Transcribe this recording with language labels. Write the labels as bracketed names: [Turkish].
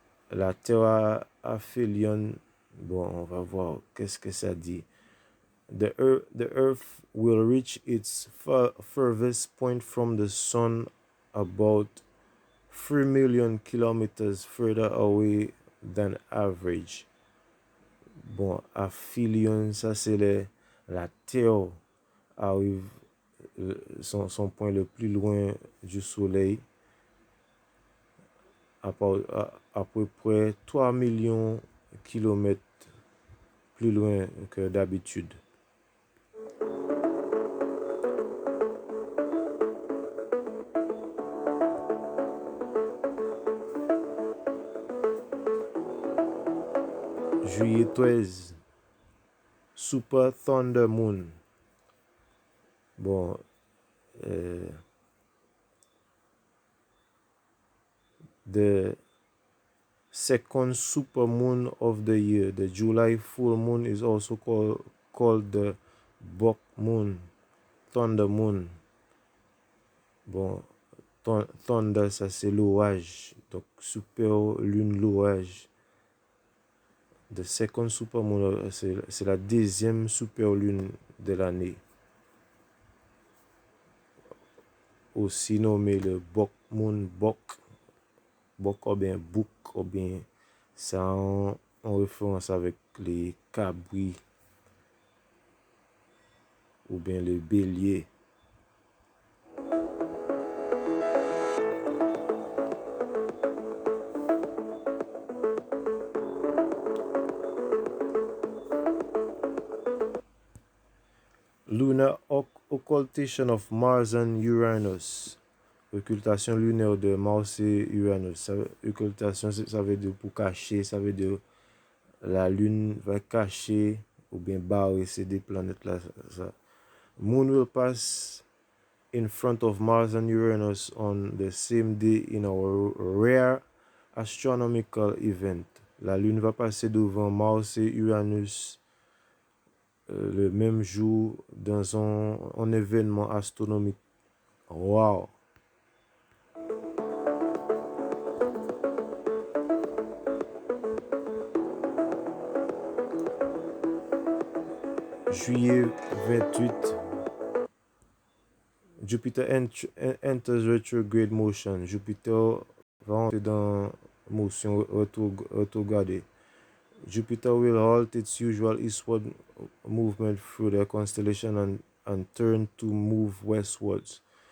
[French] La Terre aphelion. Bon, on va voir qu'est-ce que ça dit. [English] The Earth will reach its furthest point from the Sun about 3 million kilometers further away than average. [French] Bon, aphelion, ça c'est la Terre arrive son point le plus loin du Soleil à peu près 3 millions de kilomètres plus loin que d'habitude. Juillet 13. Super Thunder Moon. [English] Bon, the second super moon of the year, the July full moon, is also called the Buck Moon, Thunder Moon. [French] Bon, Thunder, ça c'est l'orage, donc super lune l'orage. [English] The second super moon, [French] c'est la deuxième super lune de l'année. Aussi nommé le Buck Moon, Buck ou bien Book, ou bien ça en référence avec les cabris ou bien le bélier. [English] Lunar occultation of Mars and Uranus. [French] Occultation lunaire de Mars et Uranus. Occultation, ça veut dire pour cacher, ça veut dire la lune va cacher ou bien barrer ces deux planètes-là. [English] Moon will pass in front of Mars and Uranus on the same day in a rare astronomical event. [French] La lune va passer devant Mars et Uranus le même jour dans un événement astronomique. Wow! Juillet 28. [English] Jupiter enters retrograde motion. [French] Jupiter va entrer dans motion rétrogradée. [English] Jupiter will halt its usual eastward movement through the constellation and turn to move westwards.